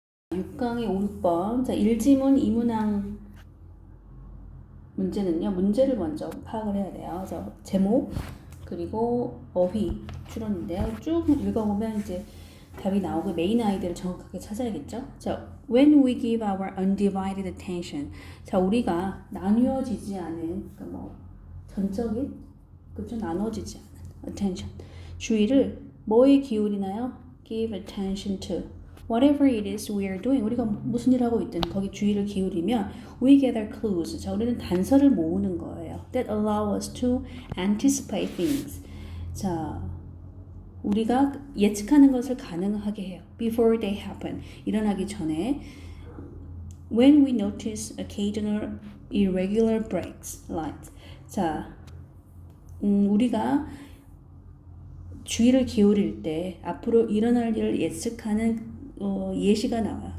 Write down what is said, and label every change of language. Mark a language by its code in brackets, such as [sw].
[ko] 6강의 5, 6번. 자, 1지문, 2문항 문제는요. 문제를 먼저 파악을 해야 돼요. 그래서 제목, 그리고 어휘, 추론인데요. 쭉 읽어보면 이제 답이 나오고 메인 아이디어를 정확하게 찾아야겠죠. [en] 자, when we give our undivided attention. [ko] 자, 우리가 나뉘어지지 않은, 그러니까 뭐 전적인, 그렇죠? 나눠지지 않은 attention. 주의를 뭐에 기울이나요? [en] Give attention to whatever it is we are doing. [ko] 우리가 무슨 일을 하고 있든 거기 주의를 기울이면 [en] we gather clues. [ko] 자, 우리는 단서를 모으는 거예요. [en] That allow us to anticipate things. [ko] 자, 우리가 예측하는 것을 가능하게 해요. [en] Before they happen. [ko] 일어나기 전에. [en] When we notice occasional irregular breaks, light. [ko] 자, 우리가 주의를 기울일 때 앞으로 일어날 일을 예측하는 예시가 나와요.